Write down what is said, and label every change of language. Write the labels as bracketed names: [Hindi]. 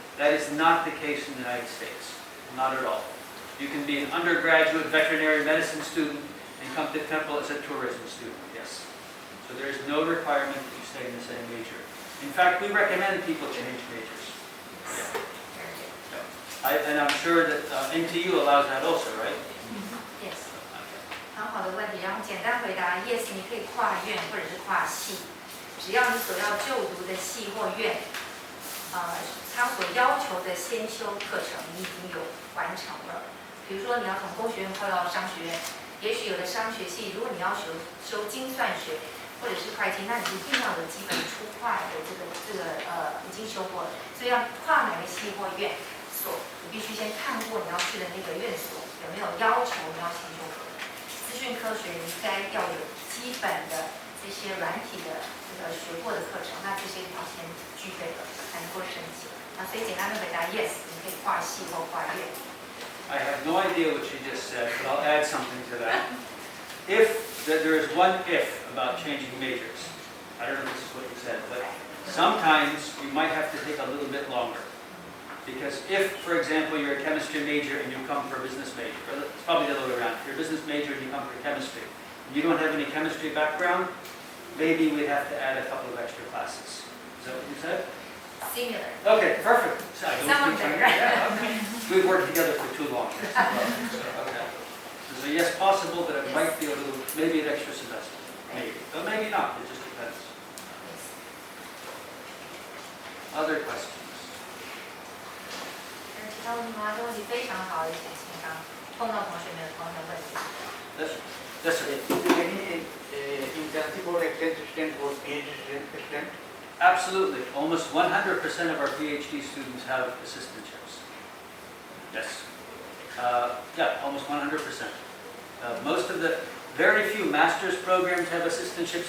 [English] That is not the case in the United States. Not at all. You can be an undergraduate veterinary medicine student and come to Temple as a tourism student, yes. So there is no requirement that you stay in the same major. In fact, we recommend people change majors. Yeah. And I'm sure that NTU allows that also, right? Yes. [Chinese] 很好的问题，然后简单回答 [English] yes， [Chinese] 你可以跨院或者是跨系，只要你所要就读的系或院，他所要求的先修课程你已经有完成了。比如说你要从工学院跨到商学院，也许有的商学系，如果你要修精算学或者是会计，那你一定要有基本初会的这个已经修过了。所以要跨哪个系或院所，你必须先看过你要去的那个院所有没有要求你要先修过的。资讯科学应该要有基本的这些软体的学过的课程，那这些条件具备了才能够申请。所以简单的回答 [English] yes， [Chinese] 你可以跨系或跨院。 [English] I have no idea what you just said, but I'll add something to that. There is one if about changing majors. I don't know if this is what you said, but sometimes you might have to take a little bit longer. Because if, for example, you're a chemistry major and you come for a business major, or it's probably the other way around. If you're a business major and you come for chemistry, and you don't have any chemistry background, maybe we'd have to add a couple of extra classes. Is that what you said? Similar. Okay, perfect. Some of them, right? Yeah, okay. We've worked together for too long. Okay. So yes, possible, but it might be a little, maybe an extra semester, maybe, but maybe not, it just depends. Other questions? [Chinese] 其他问题吗？这问题非常好，也请清刚碰到同学们有同样的问题。 [English] Yes, sir. Is there any internship or exchange student or PhD student? Absolutely. Almost 100% of our PhD students have assistantships. Yes. Yeah, almost 100%. Most of the, very few master's programs have assistantships.